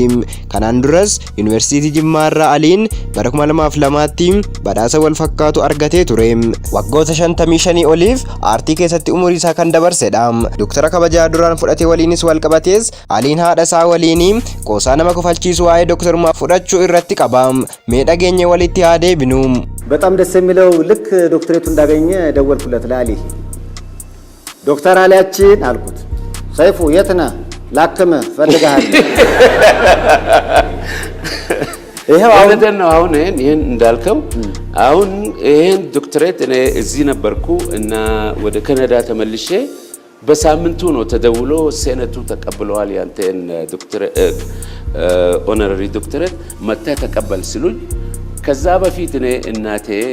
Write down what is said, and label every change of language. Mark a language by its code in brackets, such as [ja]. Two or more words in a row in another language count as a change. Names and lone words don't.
[om] Kanaan duras yuunivarsiitii Jimmaarraa Aliin bara 2002tti badhaasa wal fakkaatu argatee ture. Waggoota 55 oliif aartii keessatti umurii isaa kan dabarsedha. Doktara kabajaa duraan fudhate waliinis wal qabatees Aliin haadha isaa waliin qoosaa nama kofalchiisu waa'ee doktorummaa fudhachuu irratti qaba. Mee dhageenye walitti haa deebinu. [am] በጣም ደስ የሚለው ልክ ዶክተሬቱ እንዳገኘ ደወልኩለት ለአሊ። ዶክተር አሊያችን አልኩት፣ ሰይፉ የት ነህ? ላክምህ ፈልጋለሁ። ይሄው አሁን ነው አሁን ይሄን እንዳልከው አሁን ይሄን ዶክተሬት እኔ እዚህ ነበርኩ እና ወደ ካናዳ ተመልሼ በሳምንቱ ነው ተደውሎ ሴኔቱ ተቀብለዋል ያንተን ዶክተሬት [en] honorary doctorate [am] መጣ ተቀበል ሲሉኝ ከዛ በፊት እኔ እናቴ